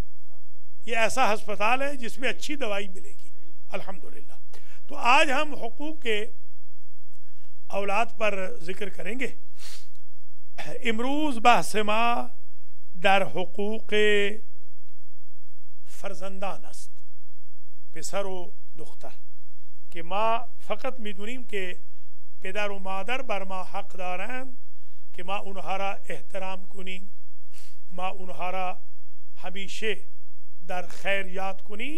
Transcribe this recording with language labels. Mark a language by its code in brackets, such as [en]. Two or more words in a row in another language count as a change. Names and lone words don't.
[hi] ये ऐसा अस्पताल है जिसमें अच्छी दवाई मिलेगी अल्हम्दुलिल्लाह। तो आज हम हुकूक़ औलाद पर जिक्र करेंगे। [fa] امروز بحث ما در حقوق فرزندان است پسر و دختر که ما فقط میدونیم که پدر و مادر بر ما حق دارند که ما اونها را احترام کنیم، ما اونها را همیشه در خیر یاد کنیم.